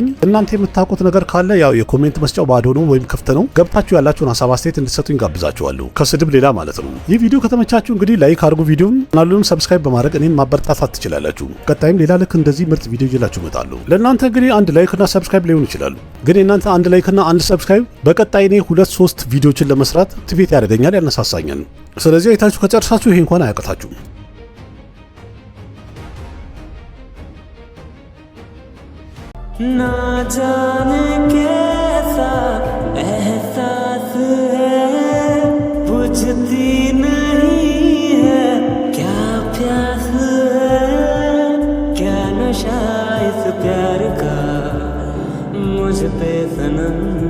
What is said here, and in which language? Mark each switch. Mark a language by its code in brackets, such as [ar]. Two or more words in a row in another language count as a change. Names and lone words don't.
[am] እናንተ የምታውቁት ነገር ካለ ያው የኮሜንት መስጫው ባዶ ነው ወይም ክፍት ነው። ገብታችሁ ያላችሁን ሀሳብ አስተያየት እንድትሰጡኝ ጋብዛችኋለሁ፣ ከስድብ ሌላ ማለት ነው። ይህ ቪዲዮ ከተመቻችሁ እንግዲህ ላይክ አድርጉ፣ ቪዲዮን ቻናሉን ሰብስክራይብ በማድረግ እኔን ማበረታታት ትችላላችሁ። ቀጣይም ሌላ ልክ እንደዚህ ምርጥ ቪዲዮ ይዤላችሁ እመጣለሁ። ለእናንተ እንግዲህ አንድ ላይክ እና ሰብስክራይብ ሊሆን ይችላል፣ ግን የእናንተ አንድ ላይክ እና አንድ ሰብስክራይብ በቀጣይ እኔ 2-3 ቪዲዮችን ለመስራት ሞቲቬት ያደርገኛል፣ ያነሳሳኛል። ስለዚህ አይታችሁ ከጨርሳችሁ ይሄ እንኳን አያቅታችሁም። [hi] ना जाने कैसा एहसास है बुझती नहीं है क्या प्यास है क्या नशा इस प्यार का मुझ पे सनम